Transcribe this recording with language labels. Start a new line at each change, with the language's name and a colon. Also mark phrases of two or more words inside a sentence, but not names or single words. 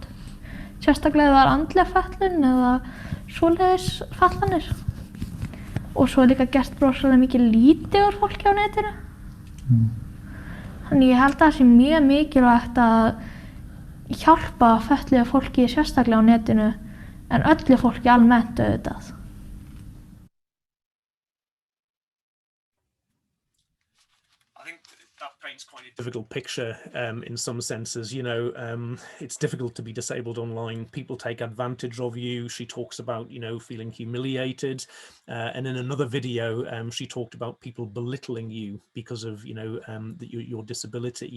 Icelandic: Sérstaklega það andleg fatlun eða svoleiðis fatlanir. Og svo líka gert brosalega mikið lítið úr fólki á netinu. Þannig ég held að það sé mjög mikilvægt að hjálpa fötluðu fólki sérstaklega á netinu, en öllu fólki almennt auðvitað.
English: Quite a difficult picture in some senses. You know, it's difficult to be disabled online. People take advantage of you. She talks about, you know, feeling humiliated, and in another video she talked about people belittling you because of, you know, your disability.